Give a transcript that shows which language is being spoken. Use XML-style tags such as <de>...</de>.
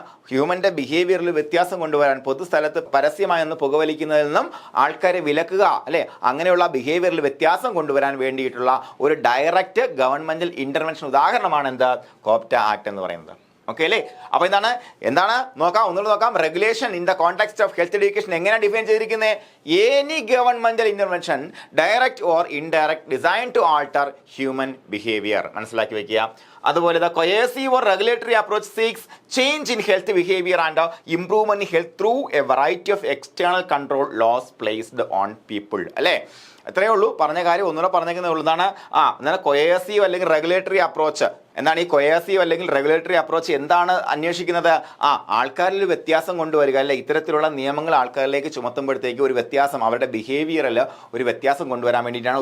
<ml>ഹ്യൂമൻ്റെ ബിഹേവിയറിൽ വ്യത്യാസം കൊണ്ടുവരാൻ, പൊതുസ്ഥലത്ത് പരസ്യമായി പുകവലിക്കുന്നതിൽ നിന്നും ആൾക്കാരെ വിലക്കുക അല്ലേ, അങ്ങനെയുള്ള ബിഹേവിയറിൽ വ്യത്യാസം കൊണ്ടുവരാൻ വേണ്ടിയിട്ടുള്ള ഒരു ഡയറക്റ്റ് ഗവൺമെന്റൽ ഇന്റർവെൻഷൻ ഉദാഹരണമാണ് കോപ്റ്റ ആക്ട് എന്ന് പറയുന്നത്. ഓക്കെ അല്ലേ? അപ്പോൾ എന്താണ് നോക്കാം, ഒന്നുകൂടെ നോക്കാം.</ml> <en>regulation in the context of health education</en> <ml>എങ്ങനെയാണ് ഡിഫൈൻ ചെയ്തിരിക്കുന്നത്?</ml> <en>Any governmental intervention direct or indirect design to alter human behaviour.</en> <ml>മനസ്സിലാക്കി വെക്കുക. അതുപോലെ</ml> <en>The coercive or regulatory approach seeks change in health behavior and improvement in health through a variety of external control laws placed on people.</en> <ml>അല്ലേ? എത്രയേ ഉള്ളൂ, പറഞ്ഞ കാര്യം ഒന്നുകൂടെ പറഞ്ഞേക്കുന്നേ ഉള്ളൂ. എന്താണ് കൊയേസീവ് അല്ലെങ്കിൽ റെഗുലേറ്ററി അപ്രോച്ച്? എന്താണ് ഈ കൊയേസീവ് അല്ലെങ്കിൽ റെഗുലേറ്ററി അപ്രോച്ച്? എന്താണ് അന്വേഷിക്കുന്നത്? ആൾക്കാരിൽ വ്യത്യാസം കൊണ്ടുവരിക, അല്ലെ? ഇത്തരത്തിലുള്ള നിയമങ്ങൾ ആൾക്കാരിലേക്ക് ചുമത്തുമ്പോഴത്തേക്ക് ഒരു വ്യത്യാസം, അവരുടെ ബിഹേവിയറിൽ ഒരു വ്യത്യാസം കൊണ്ടുവരാൻ വേണ്ടിയിട്ടാണ്.</ml>